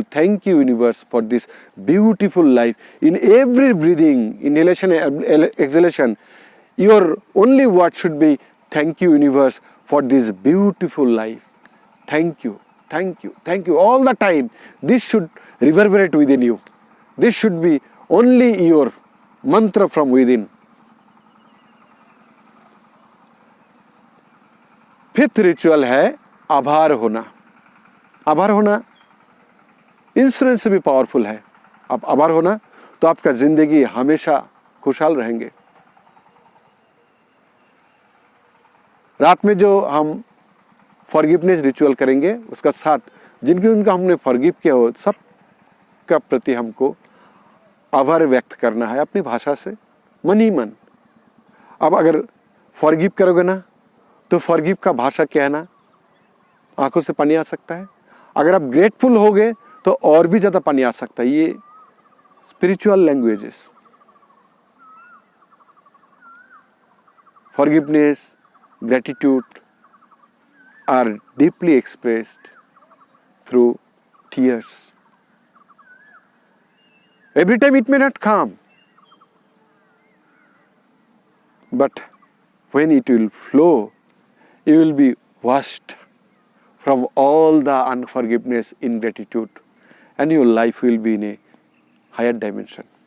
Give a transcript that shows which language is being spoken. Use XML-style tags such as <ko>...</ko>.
<en>Thank you, universe, for this beautiful life. In every breathing, inhalation, exhalation, your only word should be, thank you, universe, for this beautiful life. Thank you, thank you, thank you. All the time, this should reverberate within you. This should be only your mantra from within.</en> <hi>Fifth ritual है आभार होना. आभार होना insurance से भी powerful है. आप आभार होना तो आपका जिंदगी हमेशा खुशहाल रहेंगे. रात में जो हम फॉरगिवनेस रिचुअल करेंगे, उसका साथ जिनके उनका हमने फॉरगिव किया हो, सब का प्रति हमको आभार व्यक्त करना है अपनी भाषा से, मन ही मन. अब अगर फॉरगिव करोगे ना, तो फॉरगिव का भाषा क्या है ना, आंखों से पानी आ सकता है. अगर आप ग्रेटफुल होगे तो और भी ज़्यादा पानी आ सकता है. ये spiritual languages.</hi> <en>Forgiveness, gratitude are deeply expressed through tears. Every time it may not come, but when it will flow, you will be washed from all the unforgiveness, ingratitude, and your life will be in a higher dimension.</en>